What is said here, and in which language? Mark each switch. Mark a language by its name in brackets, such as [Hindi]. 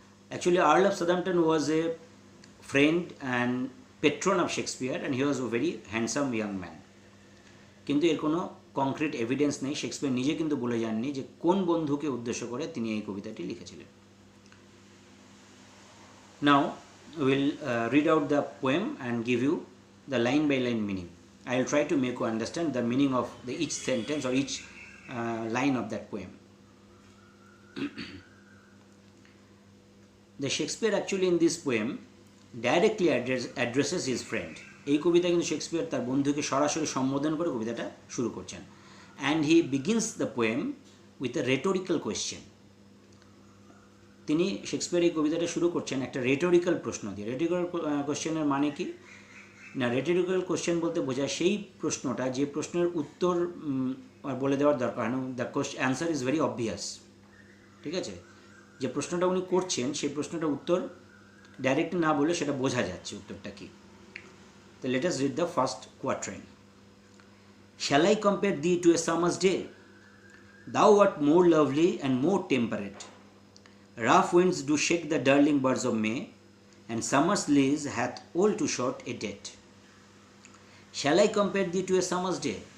[English] Actually Earl of Southampton was a friend and patron of Shakespeare, and he was a very handsome young man. [Bangla] কিন্তু এর কোনো concrete evidence নেই। Shakespeare নিজে কিন্তু বলে যাননি যে কোন বন্ধুকে উদ্দেশ্য করে তিনি এই কবিতাটি লিখেছিলেন। নাও [English] we'll read out the poem and give you the line by line meaning. I will try to make you understand the meaning of each sentence or each line of that poem. The Shakespeare actually in this poem directly addresses his friend. [Bangla] এই কবিতা কিন্তু Shakespeare তার বন্ধুকে সরাসরি সম্বোধন করে কবিতাটা শুরু করছেন। [English] And he begins the poem with a rhetorical question. [Bangla] তিনি শেক্সপিয়ার এই কবিতাটা শুরু করছেন একটা রেটোরিক্যাল প্রশ্ন দিয়ে। রেটোরিক্যাল কোশ্চেনের মানে কি না, রেটোরিক্যাল কোশ্চেন বলতে বোঝায় সেই প্রশ্নটা যে প্রশ্নের উত্তর বলে দেওয়ার দরকার হয় না, [English] The answer is very obvious. [Bangla] ঠিক আছে, যে প্রশ্নটা উনি করছেন সেই প্রশ্নটা উত্তর ডাইরেক্ট না বলে সেটা বোঝা যাচ্ছে উত্তরটা কি। [English] তো let us read the first quatrain. Shall I compare thee to a summer's day, thou art more lovely and more temperate. Rough winds do shake the darling birds of May, and summer's lease hath all too short a date. Shall I compare thee to a summer's day?